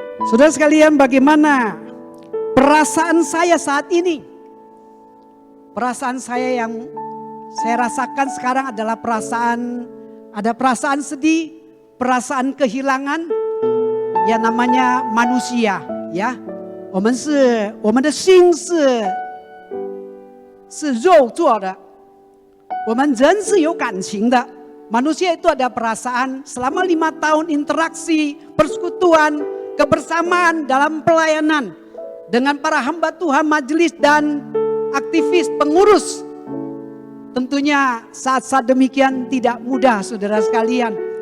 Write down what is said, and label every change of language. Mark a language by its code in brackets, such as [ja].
[id] Saudara sekalian, bagaimana perasaan saya saat ini? Perasaan saya yang saya rasakan sekarang adalah ada perasaan sedih, perasaan kehilangan, ya namanya manusia, ya. [zh] 我们的心是肉做的，我们人是有感情的。 [id] Manusia itu ada perasaan. Selama 5 tahun interaksi, persekutuan, kebersamaan dalam pelayanan dengan para hamba Tuhan, majelis dan aktivis pengurus. Tentunya saat-saat demikian tidak mudah, saudara sekalian.